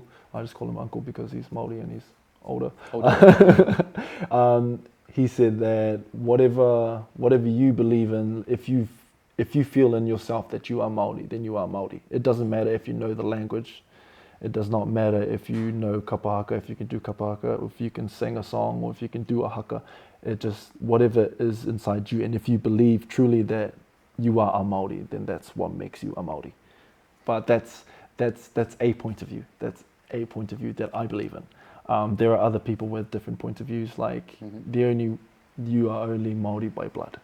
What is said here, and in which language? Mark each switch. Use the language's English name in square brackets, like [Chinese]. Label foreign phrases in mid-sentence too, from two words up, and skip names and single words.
[English] I just call him uncle because he's Māori and he's older. He said that whatever you believe in, if you feel in yourself that you are Māori, then you are Māori. It doesn't matter if you know the language. It does not matter if you know [Māori] kapa haka, [English] if you can do [Māori] kapa haka, [English] if you can sing a song, or if you can do a haka. It just, whatever is inside you. And if you believe truly that you are a Māori, then that's what makes you a Māori. But that's a point of view. That's a point of view that I believe in. There are other people with different points of views, like you are only Māori by blood.